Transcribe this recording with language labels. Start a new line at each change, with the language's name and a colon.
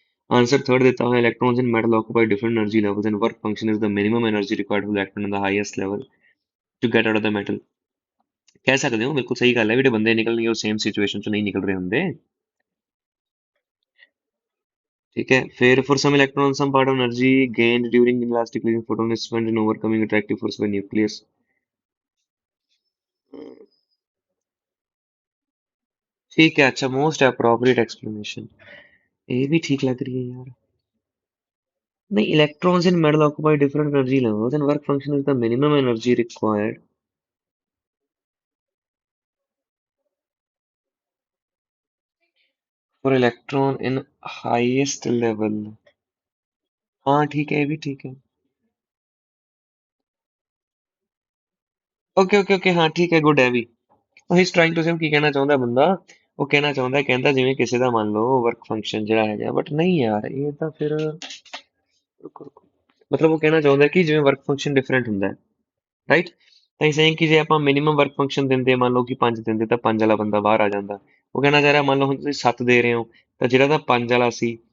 Punjabi: Answer third ਦਿੱਤਾ ਹੋਇਆ,
English: electrons in metal occupy different energy levels and work function is the minimum energy required for the electron in the highest level to get out of the metal।
Punjabi: ਕਹਿ ਸਕਦੇ ਹੋ, ਬਿਲਕੁਲ ਸਹੀ ਗੱਲ ਹੈ ਵੀ ਜਿਹੜੇ ਬੰਦੇ ਨਿਕਲਣਗੇ ਉਹ ਸੇਮ ਸਿਚੁਏਸ਼ਨ ਚ ਨਹੀਂ ਨਿਕਲ ਰਹੇ ਹੁੰਦੇ,
Hindi: ठीक है।
English: फिर for some electrons some part of energy gained during inelastic collision photon is spent in overcoming attractive force by nucleus।
Hindi: ठीक है, अच्छा, मोस्ट अप्रोप्रिएट एक्सप्लेनेशन, ये भी ठीक लग रही है यार। नहीं,
English: electrons in metal occupy different energy levels and work function is the minimum energy required for electron in highest level।
Hindi: हाँ ठीक है, ये भी ठीक है। ओके ओके ओके, हाँ ठीक है, गुड है भी।
English: he is trying to say,
Punjabi: ਕੀ ਕਹਿਣਾ ਚਾਹੁੰਦਾ ਬੰਦਾ, ਉਹ ਕਹਿਣਾ ਚਾਹੁੰਦਾ, ਕਹਿੰਦਾ ਜਿਵੇਂ ਕਿਸੇ ਦਾ ਮੰਨ ਲਓ ਵਰਕ ਫੰਕਸ਼ਨ ਜਿਹੜਾ ਹੈਗਾ, ਬਟ ਨਹੀਂ ਯਾਰ ਇਹ ਤਾਂ ਫਿਰ ਰੁਕੋ ਰੁਕੋ, ਮਤਲਬ ਉਹ ਕਹਿਣਾ ਚਾਹੁੰਦਾ ਕਿ ਜਿਵੇਂ ਵਰਕ ਫੰਕਸ਼ਨ ਡਿਫਰੈਂਟ ਹੁੰਦਾ ਹੈ, ਰਾਈਟ। ਤਾਂ ਇਹ ਸੇਮ ਕਿ ਜੇ ਆਪਾਂ ਮਿਨੀਮਮ ਵਰਕ ਫੰਕਸ਼ਨ ਦਿੰਦੇ, ਮੰਨ ਲਓ ਕਿ 5 ਦਿੰਦੇ, ਤਾਂ 5 ਵਾਲਾ ਬੰਦਾ ਬਾਹਰ ਆ ਜਾਂਦਾ। ਉਹ ਕਹਿਣਾ ਚਾਹ ਰਿਹਾ ਮੰਨ ਲਓ ਹੁਣ ਤੁਸੀਂ 7 ਦੇ ਰਹੇ ਹੋ, ਤਾਂ ਜਿਹੜਾ ਤਾਂ 5 ਵਾਲਾ ਸੀ